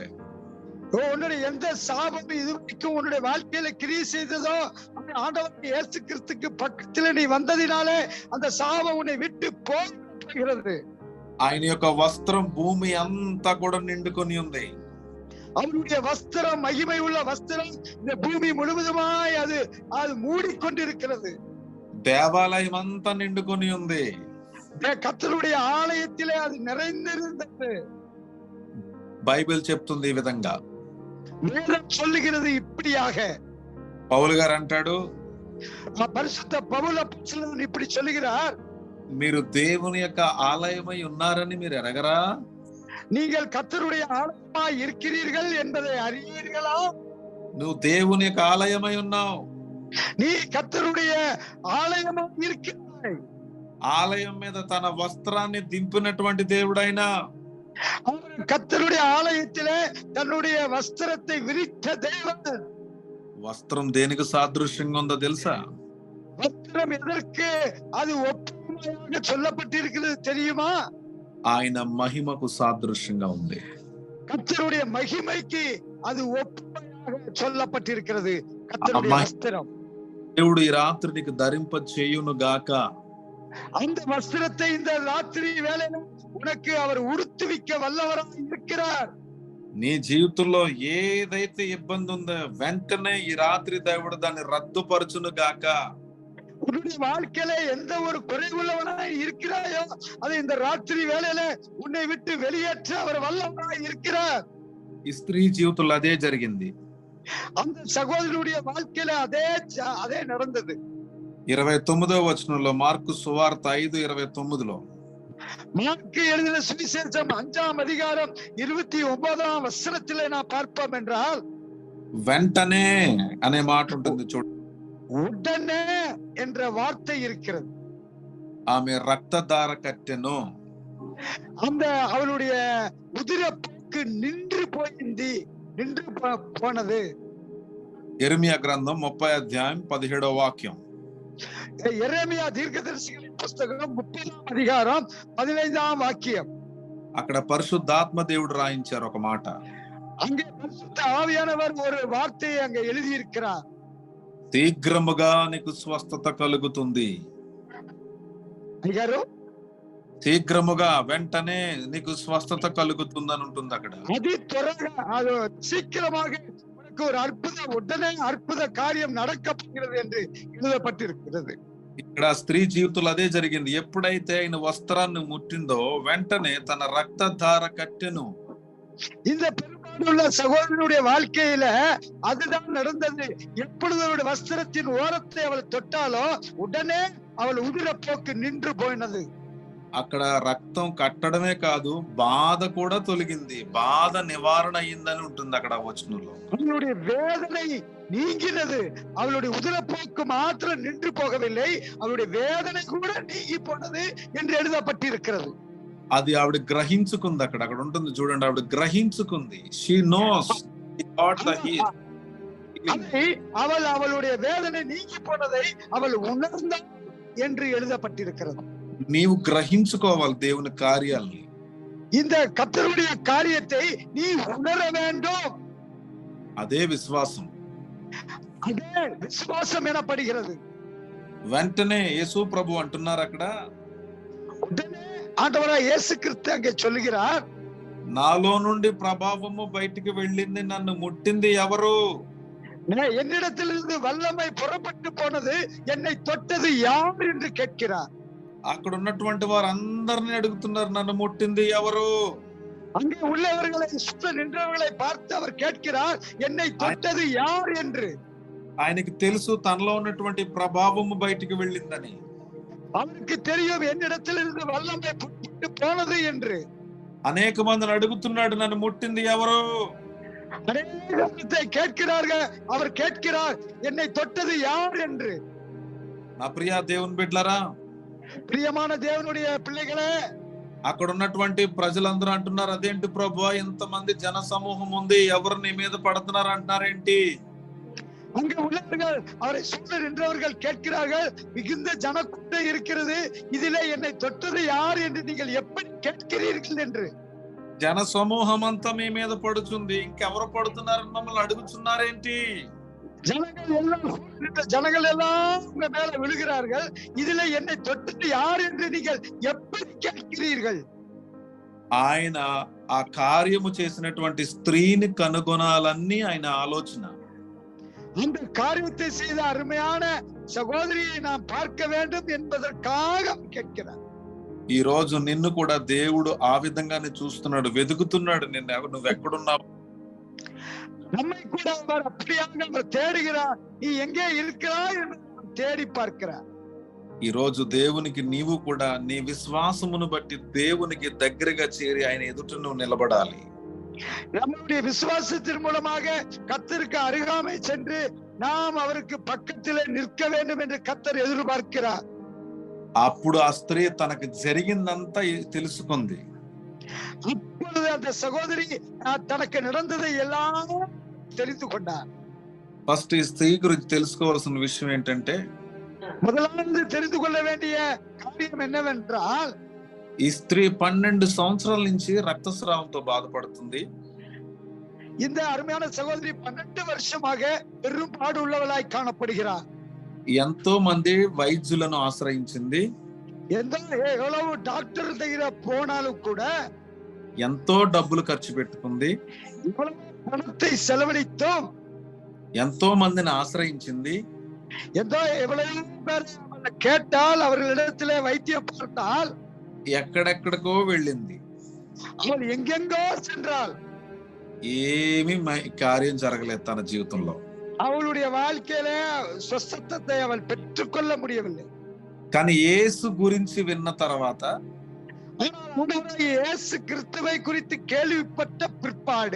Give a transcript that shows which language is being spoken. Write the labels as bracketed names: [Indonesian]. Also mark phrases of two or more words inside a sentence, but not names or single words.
[Tamil] உன்னுடைய எந்த சாபம் இதுவரைக்கும் உன்னுடைய வாழ்க்கையில கிரியை செய்ததோ அந்த ஆண்டவர் இயேசு கிறிஸ்துக்கு பக்கத்துல நீ வந்ததினாலே அந்த சாபம் உன்னை விட்டு போகிறது. [Telugu] ఆయన యొక్క వస్త్రం భూమి అంతా కూడా నిండుకొని ఉంది. [Tamil] அவருடைய வஸ்திரம் மகிமை உள்ள வஸ்திரம் இந்த பூமி முழுவதுமாய் அது மூடிக்கொண்டிருக்கிறது. [Telugu] దేవాలయం అంతా నిండుకొని ఉంది. [Tamil] கர்த்தருடைய ஆலயத்திலே அது நிறைந்திருந்தது. [Telugu] బైబిల్ చెప్తుంది ఈ విధంగా. [Tamil] வேதம் சொல்லுகிறது இப்படியாக. [Telugu] పౌలు గారు అంటాడు, [Tamil] பரிசுத்த பவுல் அப்போஸ்தலன் இப்படி சொல்லுகிறார், [Telugu] మీరు దేవుని యొక్క ఆలయమై ఉన్నారని మీరు ఎరగరా? [Tamil] நீங்கள் கர்த்தருடைய ஆலயமாய் இருக்கிறீர்கள் என்பதை அறியீர்களா? [Telugu] నువ్వు దేవుని యొక్క ఆలయమై ఉన్నావు. [Tamil] நீ கர்த்தருடைய ஆலயமாக இருக்கிறாய். [Telugu] ఆలయం మీద తన వస్త్రాన్ని దింపినటువంటి దేవుడైనా, [Tamil] அவர் கர்த்தருடைய ஆலயத்திலே தன்னுடைய வஸ்திரத்தை விரித்த தேவன். [Telugu] వస్త్రం దేనికి సాదృశ్యంగా ఉందో తెలుసా? [Tamil] வஸ்திரம் எதற்கு அது ஒப்புமையாக சொல்லப்பட்டிருக்கிறது தெரியுமா? [Telugu] ఆయన మహిమకు సాదృశ్యంగా ఉంది. [Tamil] கர்த்தருடைய மகிமைக்கு அது ஒப்புமையாக சொல்லப்பட்டிருக்கிறது. கர்த்தருடைய வஸ்திரம். [Telugu] దేవుడు ఈ రాత్రి నీకు ధరింప చేయును గాక. [Tamil] அந்த வஸ்திரத்தை இந்த ராத்திரி வேளையில உனக்கு அவர் உடுத்துவிக்க வல்லவராக இருக்கிறார். [Telugu] నీ జీవితంలో ఏదైతే ఇబ్బంది ఉందో వెంటనే ఈ రాత్రి దేవుడు దాన్ని రద్దుపరచును గాక. [Tamil] உன்னுடைய வாழ்க்கையில எந்த ஒரு குறைவுள்ளவனாய் இருக்கிறாயோ அதை இந்த ராத்திரி வேளையில உன்னை விட்டு வெளியேற்ற அவர் வல்லவராய் இருக்கிறார். [Telugu] ఈ స్త్రీ జీవితంలో అదే జరిగింది. [Tamil] அந்த சகோதரனுடைய வாழ்க்கையில அதே நடந்தது. [Telugu] 29వ వచనంలో, మార్కు సువార్త 5:29లో, [Tamil] மார்க்கு எழுதின சுவிசேஷம் 5ஆம் அதிகாரம் 29ஆம் வசனத்திலே நான் பார்ப்போம் என்றால், [Telugu] వెంటనే అనే మాట ఉంటుంది చూడండి. [Tamil] உடனே என்ற வார்த்தை இருக்கிறது. [Telugu] ఆమె రక్తధార కట్టెను. [Tamil] அந்த அவளுடைய உதிரப்போக்கு நின்று போனது. [Telugu] యెరెమీయా గ్రంథం 30వ అధ్యాయం 17వ వాక్యం. [Tamil] எரேமியா தீர்க்கதரிசிகளின் புஸ்தகம் 30ஆம் அதிகாரம் 15ஆம் வாக்கியம். [Telugu] అక్కడ పరిశుద్ధాత్మ దేవుడు రాయించారు ఒక మాట. [Tamil] அங்கே பரிசுத்த ஆவியானவர் ஒரு வார்த்தையை அங்கே எழுதியிருக்கிறார். [Telugu] శీఘ్రముగా నీకు స్వస్థత కలుగుతుంది. అయ్యారు, శీఘ్రముగా, వెంటనే నీకు స్వస్థత కలుగుతుందని ఉంటుంది అక్కడ. అది త్వరగా, [Tamil] அது சீக்கிரமாக உனக்கு ஒரு உடனே அற்புத காரியம் நடக்க போகிறது என்று எழுதப்பட்டிருக்கிறது. [Telugu] ఇక్కడ స్త్రీ జీవితంలో అదే జరిగింది. ఎప్పుడైతే ఆయన వస్త్రాన్ని ముట్టిందో వెంటనే తన రక్తధార కట్టెను. [Tamil] இந்த பெரும்பாலுள்ள சகோதரனுடைய வாழ்க்கையில அதுதான் நடந்தது. எப்பொழுது அவருடைய வஸ்திரத்தின் ஓரத்தை அவள் தொட்டாலோ உடனே அவள் உதிரப்போக்கு நின்று போயினது. [Telugu] అక్కడ రక్తం కట్టడమే కాదు, బాధ కూడా తొలగింది. బాధ నివారణ అయిందని ఉంటుంది అక్కడ వచనంలో. [Tamil] அவளுடைய வேதனை நீங்கினது. அவளுடைய உதிரப்போக்கு மாத்திரம் நின்று போகவில்லை, அவளுடைய வேதனை கூட நீங்கி போனது என்று எழுதப்பட்டிருக்கிறது. [Telugu] అది ఆవిడ గ్రహించుకుంది. అక్కడ ఉంటుంది చూడండి, ఆవిడ గ్రహించుకుంది. [English] she knows [Tamil] அவள் அவளுடைய வேதனை நீங்கி போனதை அவள் உணர்ந்தாள் என்று எழுதப்பட்டிருக்கிறது. [Telugu] నీవు గ్రహించుకోవాలి దేవుని కార్యాలని. [Tamil] இந்த கர்த்தருடைய காரியத்தை நீ உணர வேண்டும். [Telugu] అదే విశ్వాసం. [Tamil] அதே விசுவாசம் எனப்படுகிறது. [Telugu] వెంటనే యేసు ప్రభు అంటున్నారు అక్కడ, [Tamil] உடனே ஆண்டவராய் இயேசு கிறிஸ்து அங்கே சொல்லுகிறார், [Telugu] నాలో నుండి ప్రభావము బయటికి వెళ్ళింది, నన్ను ముట్టింది ఎవరు? [Tamil] என்னிடத்திலிருந்து வல்லமை புறப்பட்டு போனது, என்னை தொட்டது யார் என்று கேட்கிறார். [Telugu] అక్కడ ఉన్నటువంటి వారందరిని అడుగుతున్నారు, నన్ను ముట్టింది ఎవరు? [Tamil] அங்கே உள்ளவர்களை, சுத்த நின்றவர்களை பார்த்து அவர் கேட்கிறார், என்னை தொட்டது யார் என்று. [Telugu] ఆయనకి తెలుసు తనలో ఉన్నటువంటి ప్రభావము బయటికి వెళ్ళిందని. [Tamil] அவருக்கு தெரியும் என்னிடத்திலிருந்து வல்லமை புறப்பட்டு போனது என்று. [Telugu] అనేక మందిని అడుగుతున్నాడు, నన్ను ముట్టింది ఎవరు? [Tamil] அநேகத்தை கேட்கிறார்கள். அவர் கேட்கிறார், என்னை தொட்டது யார் என்று. [Telugu] నా ప్రియ దేవుని బిడ్డలారా, [Tamil] பிரியமான தேவனுடைய பிள்ளைகளே, [Telugu] అక్కడ ఉన్నటువంటి ప్రజలందరూ అంటున్నారు, అదేంటి ప్రభువా ఇంతమంది జన సమూహం ఉంది, ఎవరు నీ మీద పడుతున్నారు అంటున్నారేంటి? [Tamil] அங்கே உள்ளவர்கள், அவரை சூழ நின்றவர்கள் கேட்கிறார்கள், மிகுந்த ஜனக்கூட்டம் இருக்கிறது, இதிலே என்னை தொட்டது யார் என்று நீங்கள் எப்படி கேட்கிறீர்கள் என்று. [Telugu] జన సమూహం అంతా మీ మీద పడుతుంది, ఇంకెవరు పడుతున్నారని మమ్మల్ని అడుగుతున్నారేంటి? [Tamil] ஜனங்கள் எல்லாம் உங்க மேல விழுகிறார்கள், இதுல என்னை தொட்டது யார் என்று நீங்கள் எப்படி கேட்கிறீர்கள்? [Telugu] ఆయన ఆ కార్యము చేసినటువంటి స్త్రీని కనుగొనాలని ఆయన ఆలోచన. [Tamil] அந்த காரியத்தை செய்த அருமையான சகோதரியை நாம் பார்க்க வேண்டும் என்பதற்காக கேட்கிறார். [Telugu] ఈ రోజు నిన్ను కూడా దేవుడు ఆ విధంగానే చూస్తున్నాడు, వెతుకుతున్నాడు. నువ్వు ఎక్కడున్నావు? [Tamil] நம்மை கூட அவர் அப்படியாக அவர் தேடுகிறார். நீ எங்கே இருக்கிறாய் என்று தேடி பார்க்கிறார். [Telugu] ఈ రోజు దేవునికి నీవు కూడా నీ విశ్వాసమును బట్టి దేవునికి దగ్గరగా చేరి ఆయన ఎదుట నువ్వు నిలబడాలి. [Tamil] நம்முடைய விசுவாசத்தின் மூலமாக கர்த்தருக்கு அருகாமை சென்று நாம் அவருக்கு பக்கத்திலே நிற்க வேண்டும் என்று கர்த்தர் எதிர்பார்க்கிறார். [Telugu] అప్పుడు ఆ స్త్రీ తనకు జరిగిందంతా తెలుసుకుంది. [Tamil] அப்பொழுது அந்த சகோதரி தனக்கு நடந்ததை எல்லாம் தெரிந்து கொண்டார். [Telugu] ఫస్ట్ ఈ స్త్రీ గురించి తెలుసుకోవాల్సిన విషయం ఏంటంటే, [Tamil] முதலாவது தெரிந்து கொள்ள வேண்டிய காரியம் என்னவென்றால், [Telugu] ఈ స్త్రీ 12 సంవత్సరాల నుంచి రక్తస్రావంతో బాధపడుతుంది. [Tamil] இந்த அருமையான சகோதரி 12 வருஷமாக பெரும் பாடு உள்ளவளாய் காணப்படுகிறார். [Telugu] ఎంతో మంది వైద్యులను ఆశ్రయించింది. [Tamil] எவ்வளவு டாக்டர் దగ్గర போனாலும் கூட [Telugu] ఎంతో డబ్బులు ఖర్చు పెట్టుకుంది. [Tamil] இவ்வளவு பணத்தை செலவழித்தோம். [Telugu] ఎంతో మందిని ఆశ్రయించింది. [Tamil] எவ்வளவு பேர் கேட்டால் அவர்களிடத்திலே வைத்தியம் பார்த்தால் [Telugu] ఎక్కడెక్కడికో వెళ్ళింది. [Tamil] அவள் எங்கெங்கோ சென்றாள். [Telugu] ఏమీ కార్యం జరగలేదు తన జీవితంలో. [Tamil] அவளுடைய வாழ்க்கையில ஸ்வஸ்தத்தை அவள் பெற்றுக்கொள்ள முடியவில்லை. [Telugu] కానీ యేసు గురించి విన్న తర్వాత, [Tamil] యేసు கிறிஸ்துவை குறித்து கேள்விப்பட்ட பிற்பாடு,